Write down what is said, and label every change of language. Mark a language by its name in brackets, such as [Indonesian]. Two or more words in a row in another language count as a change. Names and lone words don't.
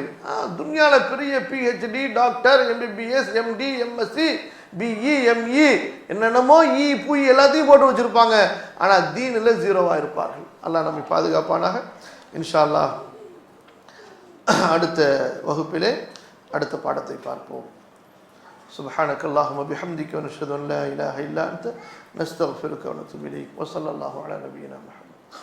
[Tamil] துன்யால பெரிய PhD, டாக்டர், MBBS, MD, MSc, BE, ME என்னென்னமோ பூ எல்லாத்தையும் போட்டு வச்சிருப்பாங்க. ஆனால் தீனில் 0வா இருப்பார்கள். அல்லாஹ் நம்மை பாதுகாப்பானாக. [Arabic] إن شاء الله [Tamil] அடுத்த வகுப்பிலே அடுத்த பாடத்தை பார்ப்போம். [Arabic] سبحانك اللهم وبحمدك ونشهد ان لا اله الا انت نستغفرك ونتوب اليك وصلى الله على نبينا محمد.